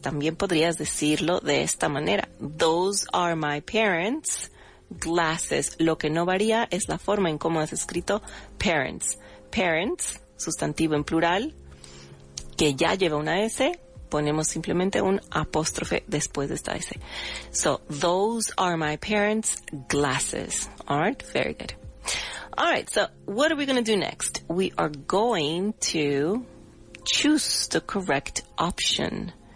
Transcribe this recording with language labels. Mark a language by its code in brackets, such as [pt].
[es] También podrías decirlo de esta manera. [en] Those are my parents' glasses. [es] Lo que no varía es la forma en cómo es escrito parents. Parents, sustantivo en plural, que ya lleva una S, ponemos simplemente un apóstrofe después de esta S. [en] So, those are my parents' glasses. All right, very good. All right, so what are we going to do next? We are going to choose the correct option.